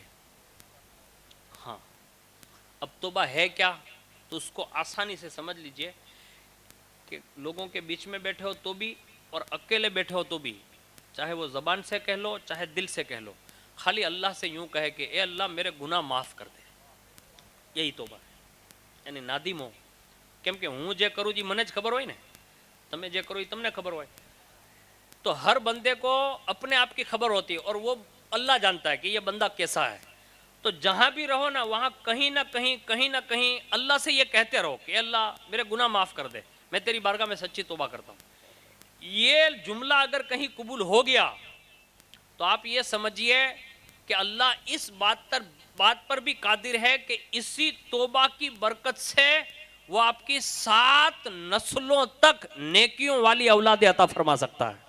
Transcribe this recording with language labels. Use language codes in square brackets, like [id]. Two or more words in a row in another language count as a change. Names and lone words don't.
[ur] ہاں اب توبہ ہے کیا تو اس کو آسانی سے سمجھ لیجئے کہ لوگوں کے بیچ میں بیٹھے ہو تو بھی اور اکیلے بیٹھے ہو تو بھی, چاہے وہ زبان سے کہہ لو چاہے دل سے کہہ لو, خالی اللہ سے یوں کہے کہ اے اللہ میرے گناہ معاف کر دے. یہی توبہ ہے. یعنی نادم ہو [gu] કેમ કે હું જે કરું જી મને જ ખબર હોય ને, તમે જે કરો એ તમને ખબર હોય. [ur] تو ہر بندے کو اپنے آپ کی خبر ہوتی ہے اور وہ اللہ جانتا ہے کہ یہ بندہ کیسا ہے. تو جہاں بھی رہو نا وہاں کہیں نہ کہیں اللہ سے یہ کہتے رہو کہ اللہ میرے گناہ معاف کر دے, میں تیری بارگاہ میں سچی توبہ کرتا ہوں. یہ جملہ اگر کہیں قبول ہو گیا تو آپ یہ سمجھیے کہ اللہ اس بات پر بھی قادر ہے کہ اسی توبہ کی برکت سے وہ آپ کی 7 نسلوں تک نیکیوں والی اولاد عطا فرما سکتا ہے.